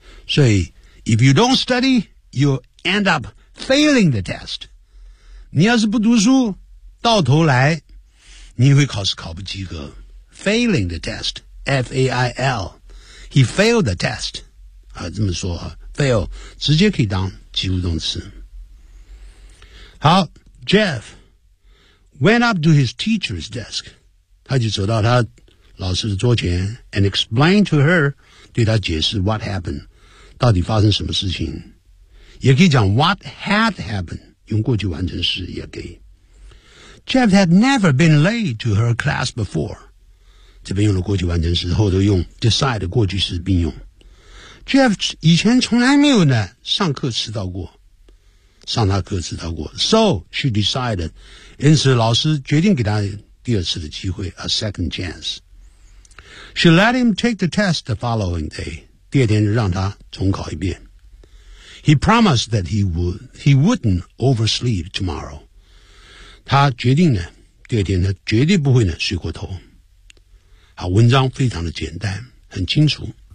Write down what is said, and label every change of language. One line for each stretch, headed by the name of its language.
Chinese: 所以
English: if you don't study, you'll end up failing the test.
Chinese: 你要是不读书，到头来你会考试考不及格。
English: Failing the test, F-A-I-L. He failed the test.
Chinese: 这么说 fail, 直接可以当及物动词。好，
English: Jeff went up to his teacher's desk.
Chinese: 他就走到他老师的桌前
English: and explained to her,
Chinese: 对他解释
English: what happened,
Chinese: 到底发生什么事情。也可以讲
English: what had happened,
Chinese: 用过去完成时也可以。
English: Jeff had never been late to her class before.
Chinese: 这边用了过去完成时，后头用 decide 过去时并用。 Jeff 以前从来没有呢上课迟到过，上他课迟到过。
English: So she decided,
Chinese: 因此老师决定给他第二次的机会 ，
English: a second chance. She let him take the test the following day.
Chinese: 第二天就让他重考一遍。
English: He promised that he wouldn't oversleep tomorrow.
Chinese: 他决定呢，第二天他绝对不会呢睡过头。好，文章非常的简单，很清楚。